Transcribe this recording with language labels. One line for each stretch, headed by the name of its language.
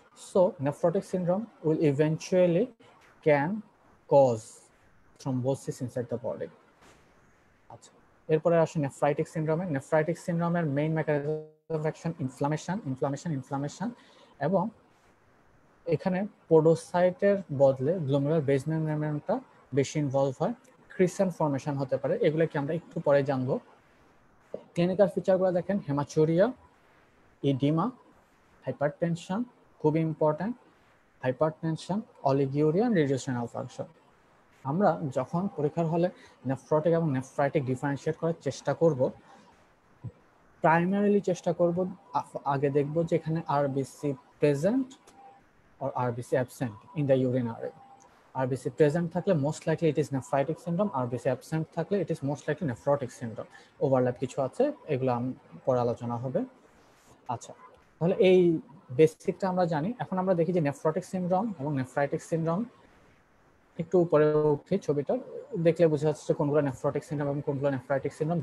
English: So nephrotic syndrome will eventually can cause thrombosis inside the body.
Bangla: আচ্ছা, এরপরে আসে nephritic সিনড্রোমে। Nephritic সিনড্রোমের main mechanism of action inflammation, এবং এখানে পোডোসাইটের বদলে গ্লোমেরুলার বেসমেন্ট মেমব্রেনটা বেশি ইনভলভ হয়। ক্রিস্টাল ফর্মেশন হতে পারে, এগুলো কি আমরা একটু পরে জানবো। ক্লিনিক্যাল ফিচারগুলো দেখেন, হেমাচুরিয়া, ইডিমা, হাইপারটেনশন, খুবই important, hypertension, অলিগিউরিয়া, reduced renal function. আমরা যখন পরীক্ষার হলে নেফ্রোটিক এবং নেফ্রাইটিক ডিফারেন্সিয়েট করার চেষ্টা করব, প্রাইমারিলি চেষ্টা করব আগে দেখব যে এখানে RBC present
English: or RBC absent in the urinary. RBC present থাকলে most likely it is nephritic syndrome, RBC absent থাকলে it is most likely nephrotic syndrome.
Bangla: Overlap কিছু আছে, এগুলো পরে আলোচনা হবে। আচ্ছা, তাহলে এই বেসিকটা আমরা জানি। এখন আমরা দেখি যে নেফ্রোটিক সিনড্রোম এবং নেফ্রাইটিক সিনড্রোম, একটু উপরে উঠি, ছবিটা দেখলে বোঝা যাচ্ছে যে কোনগুলো নেফ্রোটিক সিনড্রোম এবং কোনগুলো নেফ্রাইটিক সিনড্রোম।